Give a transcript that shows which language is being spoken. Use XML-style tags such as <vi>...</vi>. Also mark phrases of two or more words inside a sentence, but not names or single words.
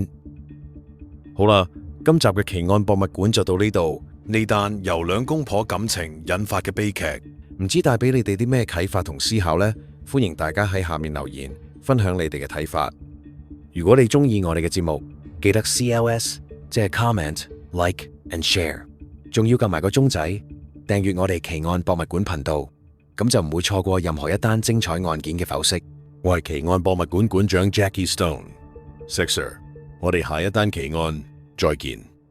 <yue>好啦，今集嘅奇案博物館就到呢度。呢單由兩公婆感情引發嘅悲劇，唔知帶俾你哋啲咩啟發同思考呢？歡迎大家喺下面留言，分享你哋嘅睇法。如果你中意我哋嘅節目，記得 CLS， 即係</yue> <en>comment、like and share，</en> <yue>仲要撳埋個鐘仔，訂閱我哋奇案博物館頻道，咁就唔會錯過任何一單精彩案件嘅剖析。我係奇案博物館館長 Jackie Stone，Sixer， 我哋下一單奇案再見。</yue>